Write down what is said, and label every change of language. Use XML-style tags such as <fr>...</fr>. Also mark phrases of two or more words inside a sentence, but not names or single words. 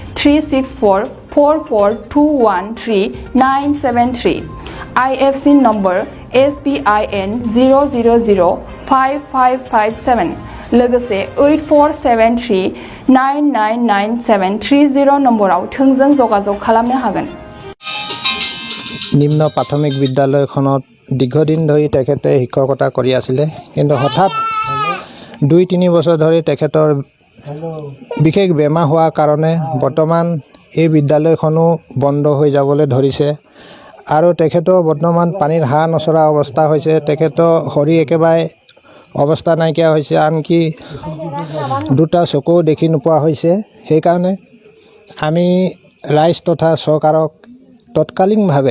<brx>36444213973</brx> <en>IFC number</en> <brx>SBIN 0005557 लोगोसे 8473999730 নম্বराव थोंजों जगाजग खालामनो हागोन</brx> <as>নিম্ন প্ৰাথমিক বিদ্যালয়খনত দীৰ্ঘদিন ধৰি তেখেতে শিক্ষকতা কৰি আছিল কিন্তু হঠাৎ 2-3 বছৰ ধৰি তেখেতৰ বিশেষ বেমাৰ হোৱাৰ কাৰণে বৰ্তমান এই বিদ্যালয়খনো বন্ধ হৈ যাবলৈ ধৰিছে আৰু তেখেতৰ বৰ্তমান পানীৰ হাঁহ নচৰা অৱস্থা হৈছে তেখেতৰ শৰীৰ একেবাৰে অৱস্থা নাইকিয়া হৈছে আনকি দুটা চকু দেখি নোপোৱা হৈছে সেইকাৰণে আমি ৰাইজ তথা চৰকাৰক তৎকালীনভাৱে</as>